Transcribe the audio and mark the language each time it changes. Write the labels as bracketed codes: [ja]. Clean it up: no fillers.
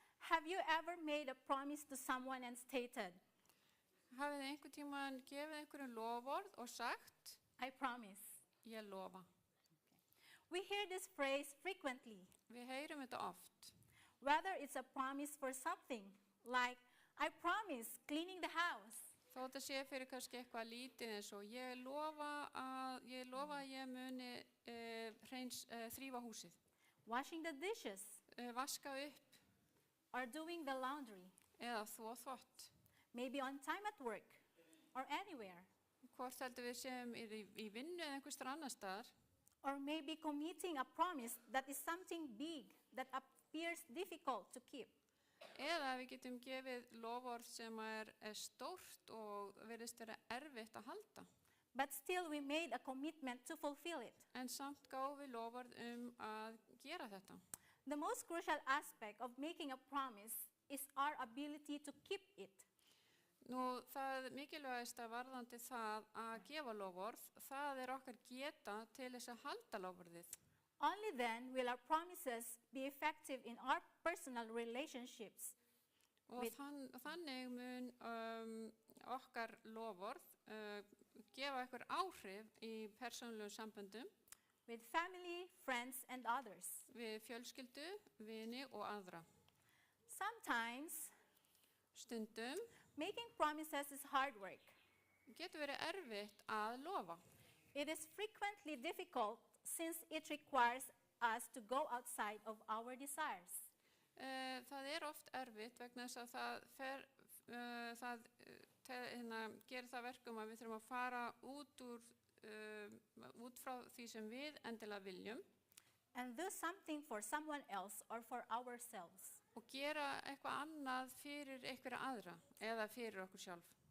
[en] have you ever made a promise to someone and stated, [is] hafið þið einhvern tímann gefið einhverjum loforð og sagt, [en] I promise? [is] ég lofa. [en] We hear this phrase frequently, [is] Við heyrum þetta oft. [en] whether it's a promise for something, like, I promise cleaning the house, [is] Þó þetta sé fyrir kannski eitthvað lítið eins og ég lofa að ég muni þrífa húsið, [en] washing the dishes, [is] vaska upp [en] or doing the laundry, [is] eða þvo þvott. [en] maybe on time at work or anywhere, [is] Hvort heldur við séum í vinnu eða einhvers staðar annar staðar, [en] or maybe committing a promise that is something big that appears difficult to keep. [is] eða við getum gefið loforð sem stórt og virðist vera erfitt að halda. [en] But still we made a commitment to fulfill it. [is] En samt gáum við loforð að gera þetta. [en] The most crucial aspect of making a promise is our ability to keep it. [is] Nú, það mikilvægasta varðandi það að gefa loforð, það okkar geta til þess að halda loforðið. [en] Only then will our promises be effective in our personal relationships [is] Og þannig mun okkar loforð gefa okkur áhrif í persónulegum samböndum [en] with family, friends, and others. [is] við fjölskyldu, vini og aðra. [en] Sometimes [is] Stundum [en] making promises is hard work. [is] getur verið erfitt að lofa. [en] It is frequently difficult since it requires us to go outside of our desires. [is] Það oft erfitt vegna þess að það gerir það verkum að við þurfum að fara út frá því sem við endilega viljum. [en] and do something for someone else or for ourselves. [is] og gera eitthvað annað fyrir einhverja aðra eða fyrir okkur sjálf.